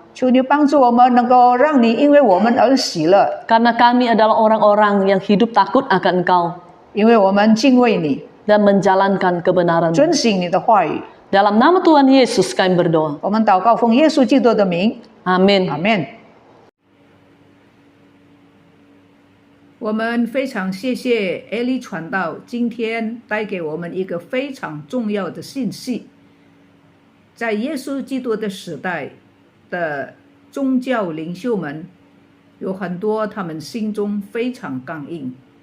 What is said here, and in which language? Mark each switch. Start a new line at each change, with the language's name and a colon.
Chinese: 求你帮助我们，能够让你因为我们而喜乐，
Indonesian: karena kami adalah orang-orang yang hidup takut akan Engkau
Chinese: 因为我们敬畏你，
Indonesian: dan menjalankan kebenaran.
Chinese: 遵行你的话语。
Indonesian: Dalam nama Tuhan Yesus kami berdoa.
Chinese: 我们祷告奉耶稣基督的名，
Indonesian: Amin.
Chinese: 阿门。我们非常谢谢艾利传道今天带给我们一个非常重要的信息。在耶稣基督的时代的宗教领袖们，有很多他们心中非常刚硬。